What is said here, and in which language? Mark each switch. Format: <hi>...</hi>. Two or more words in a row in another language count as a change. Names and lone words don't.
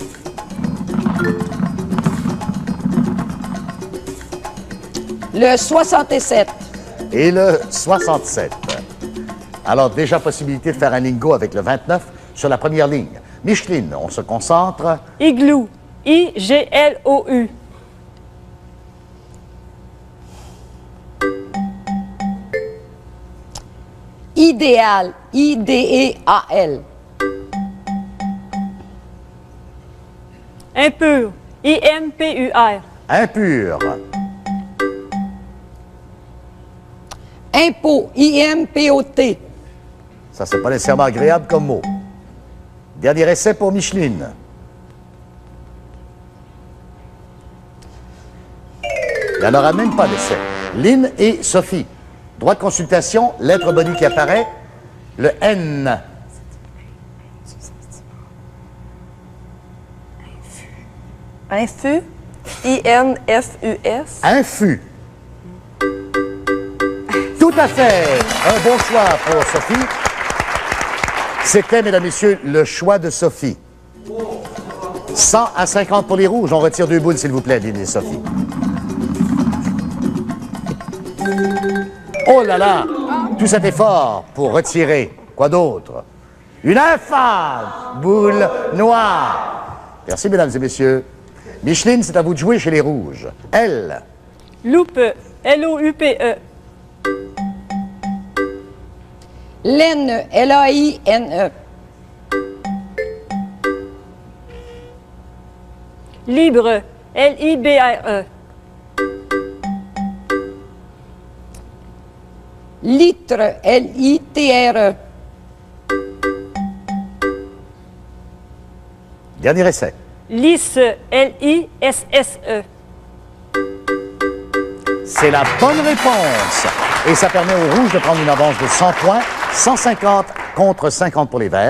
<fr>Le 67. Et le 67. Alors, déjà possibilité de faire un lingo avec le 29 sur la première ligne. Micheline, on se concentre. Igloo, I-G-L-O-U. Idéal. I-D-E-A-L. Impur, I-M-P-U-R. Impur. Impôt. I-M-P-O-T. Ça, c'est pas nécessairement agréable comme mot. Dernier essai pour Micheline. Il n'y en aura même pas d'essai. Lynn et Sophie. Droit de consultation, lettre bonnie qui apparaît, le N. Infus. I-N-F-U-S. Infus. Tout à fait. Un bon choix pour Sophie. C'était, mesdames, messieurs, le choix de Sophie. 100 à 50 pour les rouges. On retire 2 boules, s'il vous plaît, Lynn et Sophie. Oh là là! Tout cet effort pour retirer. Quoi d'autre? Une infâme boule noire. Merci, mesdames et messieurs. Micheline, c'est à vous de jouer chez les rouges. Elle. Loupe, L-O-U-P-E. Laine. L-A-I-N-E. Libre, L-I-B-R-E. Litre. L-I-T-R-E. Dernier essai. Lisse, L-I-S-S-E. C'est la bonne réponse. Et ça permet aux rouges de prendre une avance de 100 points, 150 contre 50 pour les verts.</fr>